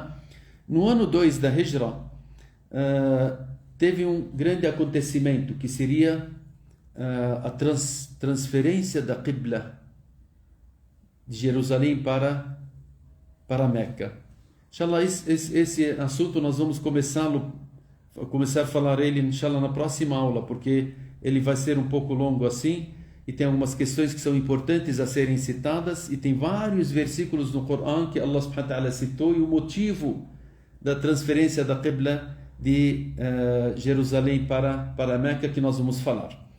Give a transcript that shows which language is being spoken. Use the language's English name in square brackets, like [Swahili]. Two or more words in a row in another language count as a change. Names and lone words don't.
[Portuguese] No ano 2 da Hijra, teve um grande acontecimento que seria a transferência da Qibla de Jerusalém para Meca. [Arabic] إن شاء الله, [Portuguese] esse assunto nós vamos começar a falar ele, [Arabic] إن شاء الله, [Portuguese] na próxima aula, porque ele vai ser um pouco longo assim, e tem algumas questões que são importantes a serem citadas, e tem vários versículos no Corão que [Arabic] الله سبحانه وتعالى [Portuguese] citou, e o motivo da transferência da Qibla de Jerusalém para Meca que nós vamos falar.